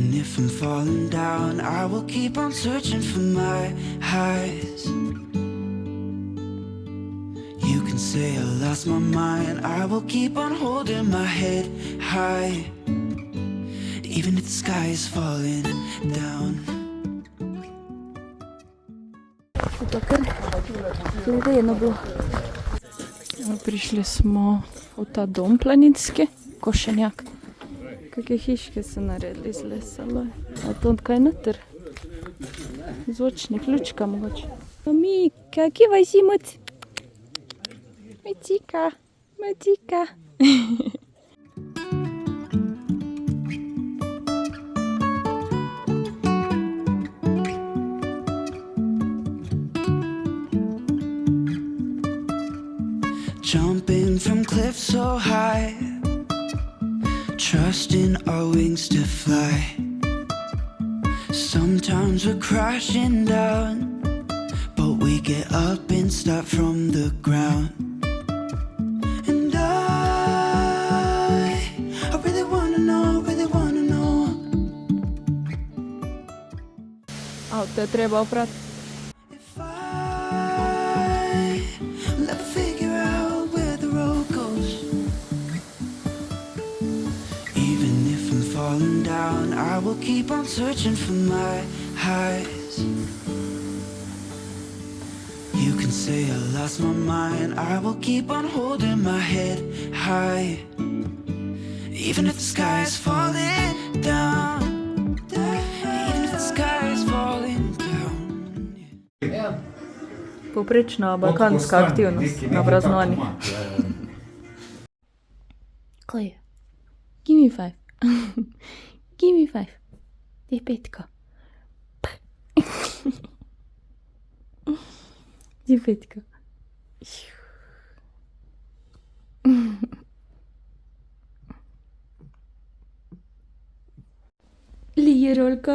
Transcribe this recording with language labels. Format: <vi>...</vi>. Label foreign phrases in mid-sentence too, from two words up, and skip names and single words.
<en>if I'm falling down, I will keep on searching for my highs. You can say I lost my mind, I will keep on holding my head high, even if the sky is falling down.</en> <sl>Ledeno bilo. Prišli smo v ta dom planinski, Košenjak. Kakšne hiške so naredili iz lesa. A to kaj noter? Zvočnik, lučka mogoče. Mika, kje vaj si moc? Macika, macika.</sl> <en>Jumping from cliffs so high, trusting our wings to fly. Sometimes we're crashing down, but we get up and start from the ground. And I really wanna know.</en> <sl>Avto je treba oprati.</sl> <en>If I will ever figure out where the road goes, even if I'm falling down, I will keep on searching for my highs. You can say I lost my mind, I will keep on holding my head high, even if the sky is falling down. Even if the sky is falling down.</en> <sl>Poprečna balkanska aktivnost na praznovanjih. Kaj je?</sl> <en>Give me 5. Give me 5.</en> <sl>Te petka. Te petka. Lije rolka.</sl>